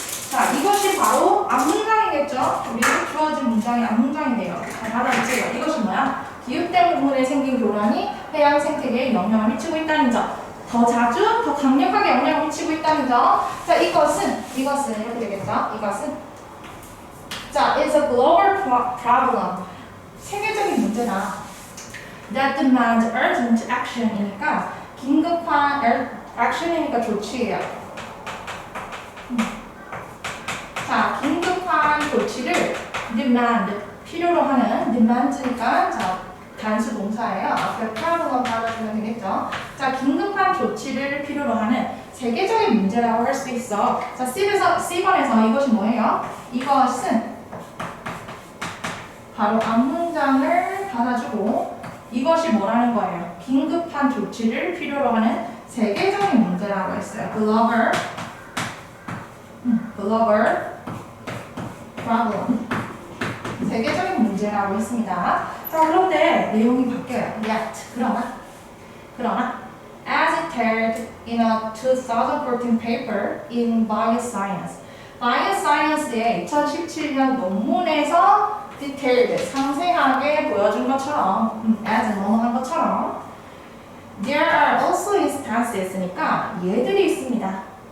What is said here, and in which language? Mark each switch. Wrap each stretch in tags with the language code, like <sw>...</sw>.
<ko>자, 이것이 바로 앞문장이겠죠? 우리가 주어진 문장이 앞문장인데요. 잘 받아주세요. 이것이 뭐야? 기후 때문에 생긴 교란이 해양 생태계에 영향을 미치고 있다는 점. 더 자주, 더 강력하게 영향을 미치고 있다는 점. 자, 이것은 이렇게 되겠죠? 이것은 자,</ko> <en>is a global problem.</en> <ko>세계적인 문제다.</ko> <en>That demands urgent action이니까</en> <ko>긴급한 action이니까 조치예요. 자, 긴급한 조치를 demand, 필요로 하는 demand니까 자, 단수 동사예요. 앞에 problem 받아주면 되겠죠. 자, 긴급한 조치를 필요로 하는 세계적인 문제라고 할 수 있어. 자, C번에서 이것이 뭐예요? 이것은 바로 앞문장을 받아주고 이것이 뭐라는 거예요? 긴급한 조치를 필요로 하는 세계적인 문제라고 했어요.</ko> <en>global problem.</en> <ko>세계적인 문제라고 했습니다. 자, 그런데 내용이 바뀌어요.</ko> <en>Yet,</en> <ko>그러나</ko> <en>as detailed in a 2014 paper in Bioscience.</en> <ko>Bioscience의 2017년 논문에서 detailed, 상세하게 보여준 것처럼, as 넘어간 것처럼</ko> <en>there are also instances</en> <ko>니까 얘들이 있습니다.</ko>